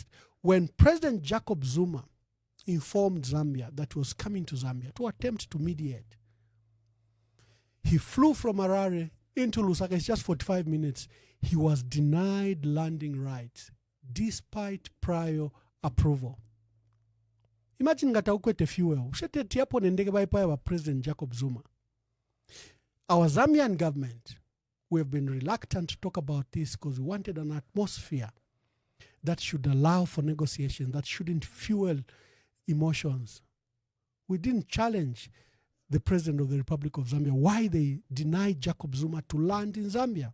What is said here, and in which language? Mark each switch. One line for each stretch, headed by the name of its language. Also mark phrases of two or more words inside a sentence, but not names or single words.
English: When President Jacob Zuma informed Zambia that he was coming to Zambia to attempt to mediate, he flew from Harare into Lusaka. It's just 45 minutes. he was denied landing rights despite prior approval.
Bemba: Imagine ngata ukwete fuel. Ushete hapo nendege baipa wa President Jacob Zuma.
English: Our Zambian government, we have been reluctant to talk about this because we wanted an atmosphere that should allow for negotiation, that shouldn't fuel emotions. We didn't challenge the President of the Republic of Zambia why they denied Jacob Zuma to land in Zambia.